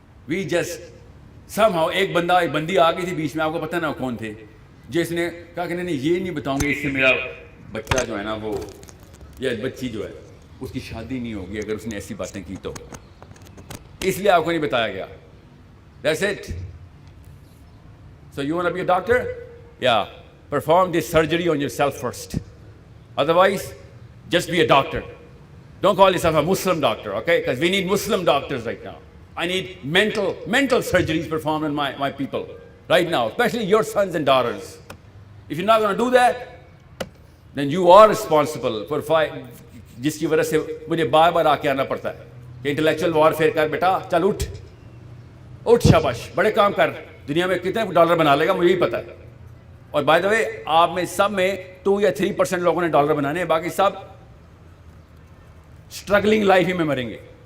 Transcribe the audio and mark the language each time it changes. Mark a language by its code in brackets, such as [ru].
[en] We just somehow, [ur] ایک بندی آ گئی تھی بیچ میں, آپ کو پتہ نا کون تھے, جس نے کہا کہ نہیں یہ نہیں بتاؤں گا، اس سے میرا بچہ جو ہے نا وہ یا بچی جو ہے اس کی شادی نہیں ہوگی اگر اس نے ایسی باتیں کی تو، اس لیے آپ کو نہیں بتایا گیا. [en] That's it. So you want to be a doctor? Yeah. Perform this surgery on yourself first. Otherwise, just be a doctor. Don't call yourself a Muslim doctor, okay? Because we need Muslim doctors right now. I need mental surgeries performed on my people right now, especially your sons and daughters. If you're not going to do that, then you are responsible for [ur] جس کی وجہ سے مجھے بار بار آ کے آنا پڑتا ہے کہ انٹلیکچوئل وارفیئر کر بیٹا، چل اٹھ شاباش، بڑے کام کر، دنیا میں کتنے ڈالر بنا لے گا مجھے ہی پتا ہے. اور بائی دا وے آپ میں سب میں 2 یا 3% لوگوں نے ڈالر بنانے ہیں، باقی سب اسٹرگلنگ لائف ہی میں مریں گے.